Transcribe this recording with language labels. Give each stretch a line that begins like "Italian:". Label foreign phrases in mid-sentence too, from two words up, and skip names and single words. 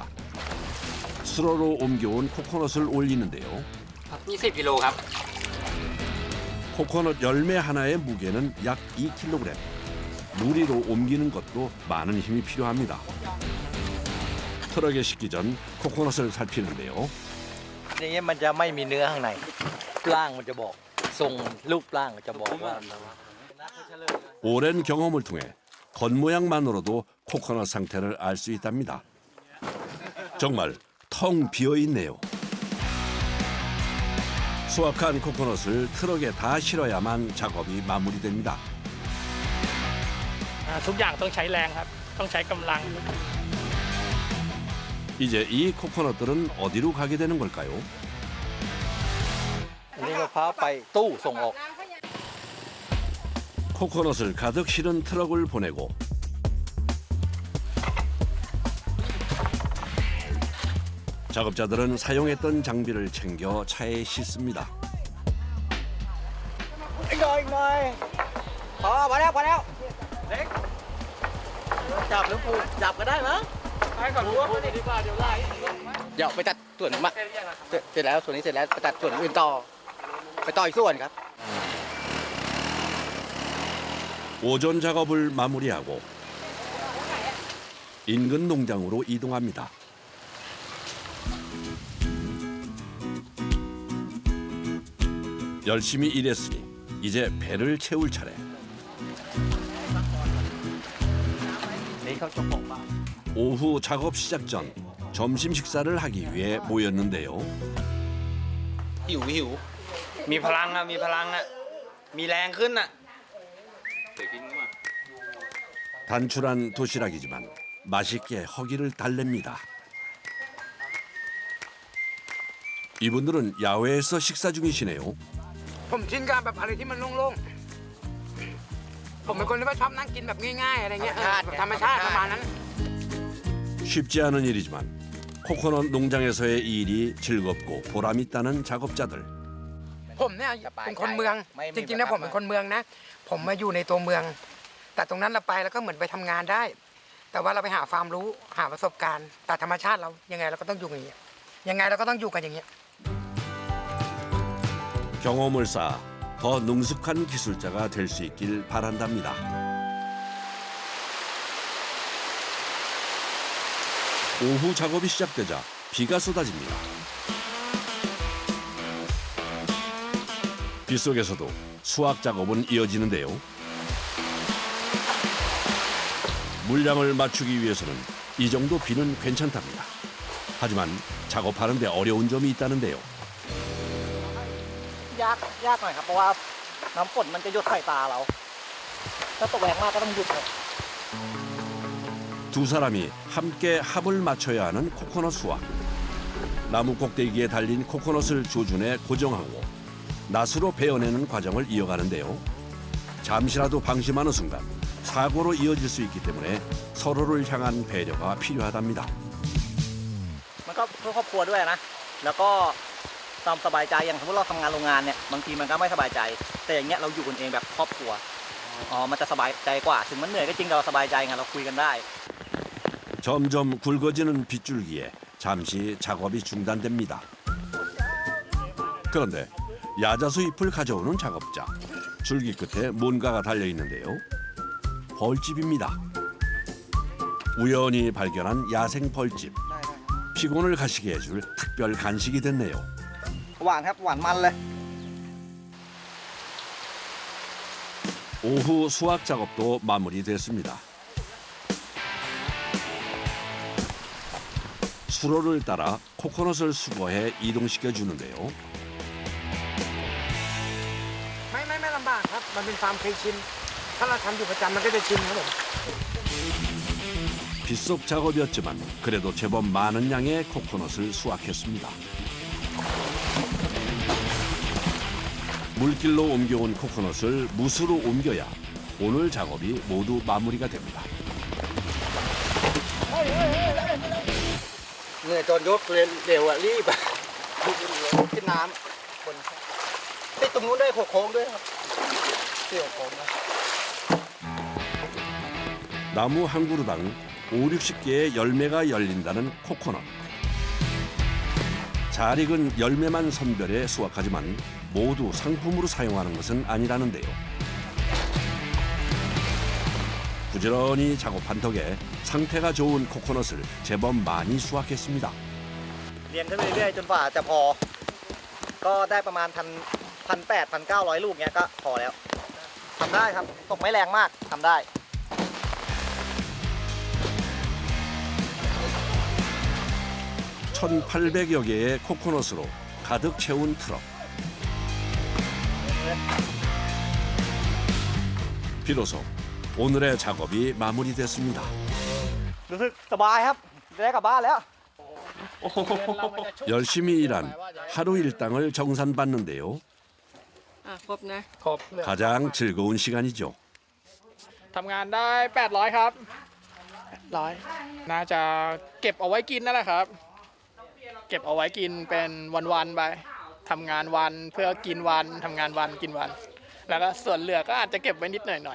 Korean: 수로로 옮겨온 코코넛을 올리는데요.
Thai: 20 กิโลครับ
Korean: 코코넛 열매 하나의 무게는 약 2kg. 무리로 옮기는 것도 많은 힘이 필요합니다. 트럭에 싣기 전 코코넛을 살피는데요.
Thai: อย่างเงี้ยมันจะไม่มีเนื้อข้างในร่างมันจะบอกทรงรูปร่างจะบอกว่า
Korean: 오랜 경험을 통해 겉모양만으로도 코코넛 상태를 알 수 있답니다. 정말 텅 비어 있네요. 수확한 코코넛을 트럭에 다 실어야만 작업이 마무리됩니다.
Thai: ทุกอย่างต้องใช้แรงครับต้องใช้กำลัง
Korean: 이제 이 코코넛들은 어디로 가게 되는 걸까요?
Thai: อันนี้มะพร้าวไปตู้ส่งออก
Korean: 코코넛을 가득 실은 트럭을 보내고 작업자들은 사용했던 장비를 챙겨 차에 싣습니다.
Thai: อีกหน่อยพอมาแล้วเล็กจับหรือปูจับก็ได้มั้งให้ก่อนรู้ว่ามันดีกว่าเดี๋ยวไล่ เดี๋ยวไปตัดส่วนมาเสร็จแล้วส่วนนี้เสร็จแล้วไปตัดส่วนอื่นต่อไปต่ออีกส่วนครับ
Korean: 오전 작업을 마무리하고 인근 농장으로 이동합니다. 열심히 일했으니 이제 배를 채울 차례.
Thai: นี่เขาจะบอกว่า
Korean: 오후 작업 시작 전 점심 식사를 하기 위해 모였는데요.
Thai: หิว มีพลังอะมีพลังอะมีแรงขึ้นอะ
Korean: 단출한 도시락이지만 맛있게 허기를 달랩니다. 이분들은 야외에서 식사 중이시네요.
Thai: ผมชินกับแบบอะไรที่มันโล่งๆผมเป็นคนที่ว่าชอบนั่งกินแบบง่ายๆอะไรเงี้ยธรรมชาติประมาณนั้น
Korean: 쉽지 않은 일이지만 코코넛 농장에서의 일이 즐겁고 보람 있다는 작업자들.
Thai: ผมเนี่ยเป็นคนเมืองจริงๆนะผมเป็นคนเมืองนะผมมาอยู่ในตัวเมืองแต่ตรงนั้นเราไปแล้วก็เหมือนไปทำงานได้ แต่ว่าเราไปหาความรู้หาประสบการณ์แต่ธรรมชาติเรายังไงเราก็ต้องอยู่อย่างเงี้ยยังไงเราก็ต้องอยู่กันอย่างเงี้ย
Korean: 경험을 쌓아 더 능숙한 기술자가 될 수 있길 바란답니다. 오후 작업이 시작되자 비가 쏟아집니다. 빗속에서도 수확 작업은 이어지는데요. 물량을 맞추기 위해서는 이 정도 비는 괜찮답니다. 하지만 작업하는데 어려운 점이 있다는데요.
Thai: ยากหน่อยครับเพราะว่าน้ำฝนมันจะหยดใส่ตาเราถ้าตกแรงมากก็ต้องหยุดครับ
Korean: 두 사람이 함께 합을 맞춰야 하는 코코넛 수확. 나무 꼭대기에 달린 코코넛을 조준해 고정하고 낫으로 베어내는 과정을 이어가는데요. 잠시라도 방심하는 순간 사고로 이어질 수 있기 때문에 서로를 향한 배려가 필요하답니다.
Thai: มันก็เพื่อครอบครัวด้วยนะแล้วก็ความสบายใจอย่างสมมติเราทำงานโรงงานเนี่ยบางทีมันก็ไม่สบายใจแต่อย่างเงี้ยเราอยู่กันเองแบบครอบครัวมันจะสบายใจกว่าถึงมันเหนื่อยก็จริงเราสบายใจไงเราคุยกันได้
Korean: 점점 굵어지는 빗줄기에 잠시 작업이 중단됩니다. 그런데 야자수 잎을 가져오는 작업자. 줄기 끝에 뭔가가 달려 있는데요. 벌집입니다. 우연히 발견한 야생 벌집. 피곤을 가시게 해줄 특별 간식이 됐네요.
Thai: หวานครับหวานมันเลย
Korean: 오후 수확 작업도 마무리됐습니다. 수로를 따라 코코넛을 수거해 이동시켜 주는데요.
Thai: ไม่ลำบากครับมันเป็นความเคยชินถ้าเราทำอยู่ประจำมันก็จะชินครับผม
Korean: 빗속 작업이었지만 그래도 제법 많은 양의 코코넛을 수확했습니다. 물길로 옮겨온 코코넛을 무수로 옮겨야 오늘 작업이 모두 마무리가 됩니다.
Thai: เหนื่อยตอนยกเร็วรีบขึ้นน้ำคนติดตรงนู้นได้โค้งด้วยครับเสี่ยวโค้งนะ
Korean: 나무 한 그루당 5, 60개의 열매가 열린다는 코코넛. 잘 익은 열매만 선별해 수확하지만 모두 상품으로 사용하는 것은 아니라는데요. 부지런히 작업한 덕에 상태가 좋은 코코넛을 제법 많이 수확했습니다.
Thai: เรียงขึ้นไปเรื่อยๆจนกว่าจะพอก็ได้ประมาณ1,800-1,900 ลูกเนี้ยก็พอแล้วทำได้ครับตกไม่แรงมากทำได้
Korean: 1,800여 개의 코코넛으로 가득 채운 트럭. 비로소 오늘의 작업이 마무리됐습니다.
Thai: รู้สึกสบายครับได้กลับบ้านแล้ว
Korean: 열심히 일한 하루 일당을 정산받는데요.
Thai: ครบนะ
Korean: 가장 즐거운 시간이죠.
Thai: ทำงานได้ 800 ครับ100น่าจะเก็บเอาไว้กินนั่นแหละครับ เก็บเอาไว้กินเป็นวันๆไปทำงานวันเพื่อกินวันทำงานวันกินวัน แล้วก็ส่วนเหลือก็อาจจะเก็บไว้นิดหน่อย